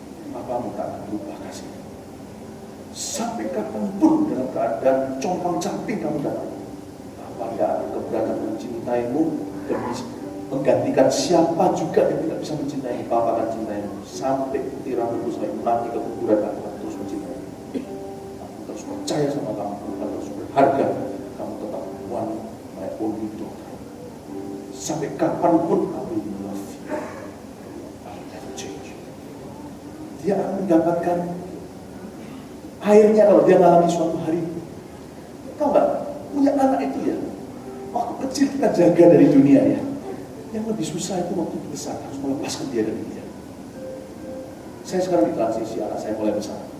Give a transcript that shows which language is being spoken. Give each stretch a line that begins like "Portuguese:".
Indonesian: Papamu tak akan berubah kasihnya. Sampai kapanpun dalam keadaan compang camping kamu datang, Papa tidak akan keberatan mencintaimu dan menggantikan siapa juga yang tidak bisa mencintaimu. Papa akan cintaimu sampai putih rambutmu, sampai mati ke kuburan. Aku akan terus mencintaimu. Aku terus percaya sama kamu, kamu terus berharga. Kamu tetap
English: one my only daughter.
Indonesian: Sampai kapanpun
English: I will love you. I will never change.
Indonesian: Dia akan mendapatkan akhirnya kalau dia mengalami suatu hari. Tahu nggak? Punya anak itu ya, waktu kecil kita jaga dari dunia ya. Yang lebih susah itu waktu besar, harus melepaskan dia dari dia. Saya sekarang di transisi, anak saya mulai besar.